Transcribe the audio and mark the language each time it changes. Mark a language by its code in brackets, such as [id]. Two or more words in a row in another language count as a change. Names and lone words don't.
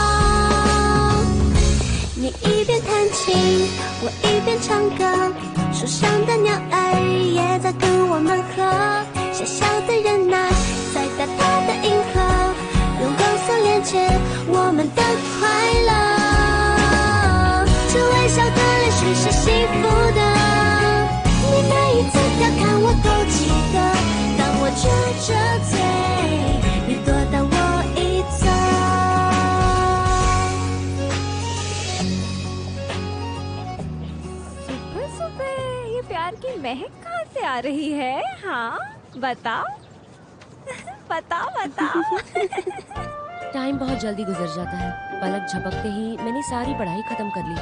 [zh] 你一边弹琴，我一边唱歌，树上的鸟儿也在跟我们和，小小的人呐，在大大的银河，用光速连接我们的快乐。这微笑的脸是幸福的，你每一次调侃我都记得，当我撅着嘴，你躲到我一侧。 [hi] प्यार की महक कहाँ से आ रही है? हाँ बताओ बताओ बताओ। टाइम बहुत जल्दी गुजर जाता है। पलक झपकते ही मैंने सारी पढ़ाई खत्म कर ली।